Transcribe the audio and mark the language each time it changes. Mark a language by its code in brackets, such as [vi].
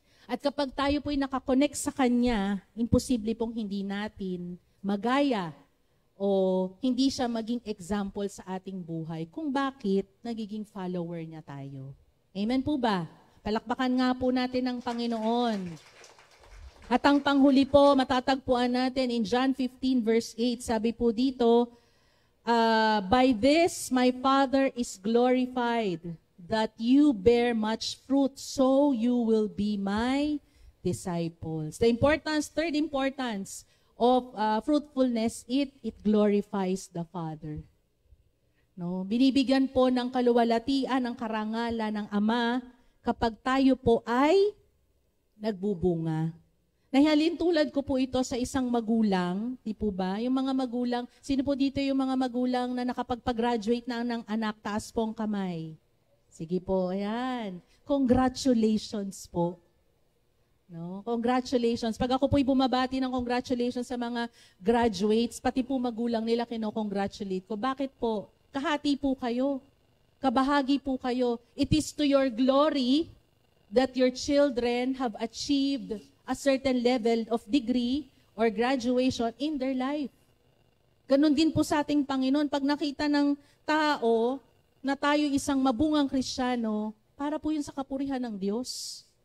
[tl] At kapag tayo po'y nakakonect sa Kanya, imposible pong hindi natin magaya o hindi siya maging example sa ating buhay kung bakit nagiging follower niya tayo. Amen po ba? Palakpakan nga po natin ang Panginoon. At ang panghuli po, matatagpuan natin in John 15 verse 8, sabi po dito, [en] "By this my Father is glorified, that you bear much fruit, so you will be my disciples." The third importance of fruitfulness, it glorifies the Father. [tl] No, binibigyan po ng kaluwalhatian, ng karangalan ng Ama kapag tayo po ay nagbubunga. Nahihalin tulad ko po ito sa isang magulang, di po ba? Yung mga magulang, sino po dito yung mga magulang na nakapagpag-graduate na ng anak, taas po ang kamay. Sige po, ayan. Congratulations po. No? Congratulations. Pag ako po'y bumabati ng congratulations sa mga graduates, pati po magulang nila kino-congratulate ko. Bakit po? Kahati po kayo. Kabahagi po kayo. [en] It is to your glory that your children have achieved a certain level of degree or graduation in their life. [tl] Ganon din po sa ating Panginoon. Pag nakita ng tao na tayo isang mabungang Kristiyano, para po yun sa kapurihan ng Diyos.